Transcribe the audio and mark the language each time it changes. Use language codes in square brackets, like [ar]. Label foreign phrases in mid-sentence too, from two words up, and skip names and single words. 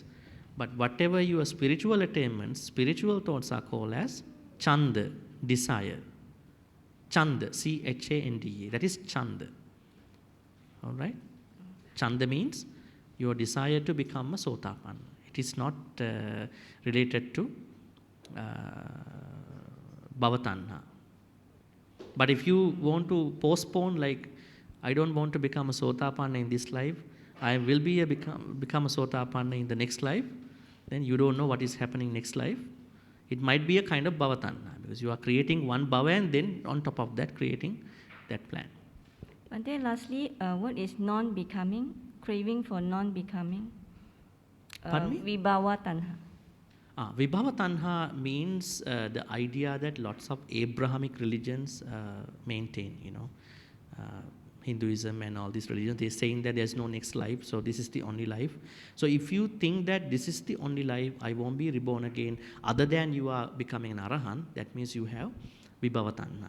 [en] But whatever your spiritual attainments, spiritual thoughts are called as chanda, desire. Chanda, C-H-A-N-D-A, that is chanda. All right? Chanda means your desire to become a sotapanna. It is not related to [pi] bhava tanha. [en] But if you want to postpone, like, I don't want to become a sotapanna in this life, I will be become a sotapanna in the next life, then you don't know what is happening next life. It might be a kind of [pi] bhava tanha, [en] because you are creating one bhava and then on top of that creating that plan. And then lastly, what is non-becoming? Craving for non-becoming? Pardon me? [pi] Vibhava tanha. Vibhava tanha [en] means the idea that lots of Abrahamic religions maintain, Hinduism and all these religions, they're saying that there's no next life, so this is the only life. So if you think that this is the only life, I won't be reborn again, other than you are becoming an arahant, that means you have [pi] vibhava tanha.